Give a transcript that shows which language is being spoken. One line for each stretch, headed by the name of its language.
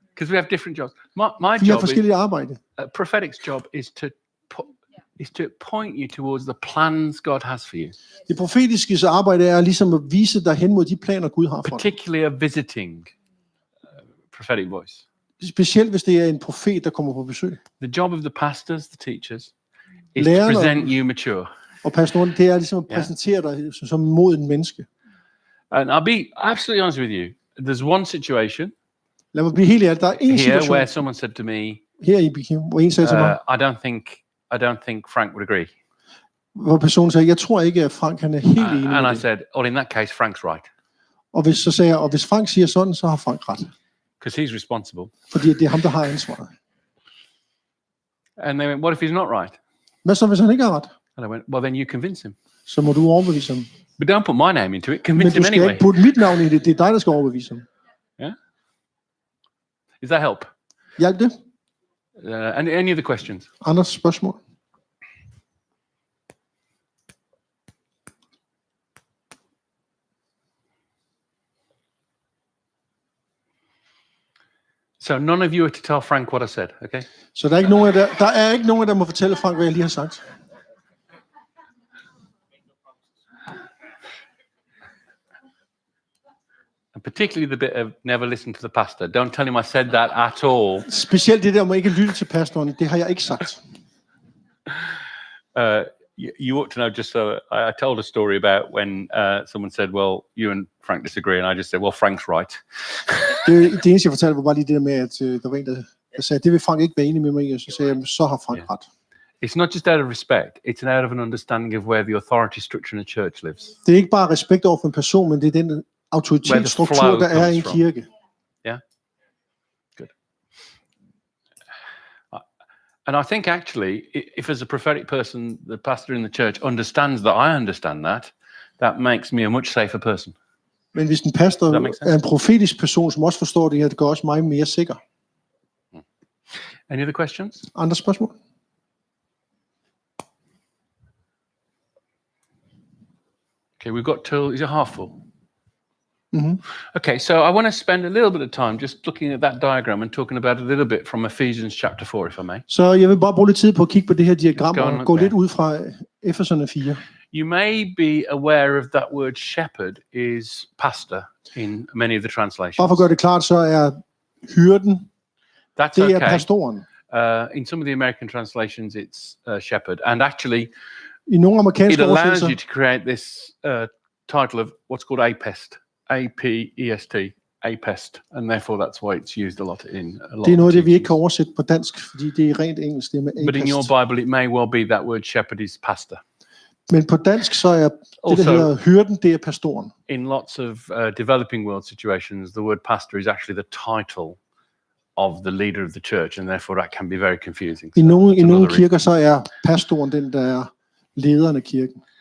English: Because we have different jobs. My
Danish: Vi har
English: job is,
Danish: forskellige arbejde.
English: prophetic's job is to point you towards the plans God has for you.
Danish: Det profetiske arbejde er ligesom at vise dig hen mod de planer, Gud har for dig.
English: Particularly a visiting prophetic voice.
Danish: Specielt hvis det er en profet, der kommer på besøg.
English: The job of the pastors, the teachers, is to
Danish: Lærerne
English: present you mature.
Danish: og pastoren, det er ligesom at præsentere dig som moden menneske.
English: And I'll be absolutely honest with you. There's one situation
Danish: Lad mig blive helt ærlig. Der er en
English: here
Danish: situation
English: where someone said to me,
Danish: her i Bikim, hvor en sagde til mig,
English: I don't think Frank would agree.
Danish: hvor personen sagde, jeg tror ikke, at Frank han er helt enig
English: And
Danish: med
English: I
Danish: det.
English: said, well, in that case, Frank's right.
Danish: Så sagde jeg, og hvis Frank siger sådan, så har Frank ret.
English: Because he's responsible.
Danish: Fordi det er ham, der har ansvaret.
English: And they went, what if he's not right?
Danish: Hvad så, hvis han ikke har ret?
English: And I went, well, then you convince him.
Danish: Så må du overbevise ham.
English: But don't put my name into it.
Danish: Men
English: Convince
Danish: du
English: him
Danish: skal
English: anyway.
Danish: ikke putte mit navn i det. Det er dig, der skal overbevise ham.
English: Does that help?
Danish: Hjælp det?
English: Any other questions?
Danish: Andre spørgsmål?
English: So none of you are to tell Frank what I said, okay?
Danish: Så der er ikke nogen af der må fortælle Frank, hvad jeg lige har sagt.
English: And particularly the bit of never listen to the pastor. Don't tell him I said that at all.
Danish: Specielt det der må ikke lytte til pastoren, det har jeg ikke sagt.
English: You ought to know just so I told a story about when someone said, well, you and Frank disagree, and I just said, well, Frank's right.
Danish: Det eneste, jeg fortalte, var bare lige det der med, at der var en, der sagde, det vil Frank ikke være enig med mig i, og så sagde jeg, så har Frank ret.
English: It's not just out of respect, it's out of an understanding of where the authority structure in a church lives.
Danish: Det er ikke bare respekt over for en person, men det er den autoritetsstruktur, der er i en kirke.
English: Yeah. Good. And I think actually, if as a prophetic person, the pastor in the church understands that I understand that makes me a much safer person.
Danish: Men hvis en pastor er en profetisk person, som også forstår det her, det gør også mig mere sikker.
English: Any other questions?
Danish: Andre spørgsmål?
English: Okay, we've got till, is it half full? Mm-hmm. Okay, so I want to spend a little bit of time just looking at that diagram and talking about it a little bit from Ephesians chapter 4, if I may.
Danish: Så jeg vil bare bruge lidt tid på at kigge på det her diagram og gå lidt ud fra Efeserne 4.
English: You may be aware of that word shepherd is pastor in many of the translations.
Danish: Bare for at gøre det klart, så er hyrden, det er pastoren.
English: In some of the American translations, it's shepherd, and actually,
Danish: i nogle amerikanske oversættelser,
English: it allows you to create this title of what's called apest, A-P-E-S-T, apest, and therefore that's why it's used a lot in a lot.
Danish: Det er noget, det vi ikke kan oversætte på dansk, fordi det er rent engelsk, det med apest.
English: But in your Bible, it may well be that word shepherd is pastor.
Danish: Men på dansk så er det, der hedder hyrden, det er pastoren.
English: In lots of developing world situations, the word pastor is actually the title of the leader of the church, and therefore that can be very confusing.
Danish: I nogle kirker så er pastoren den, der er lederen af kirken.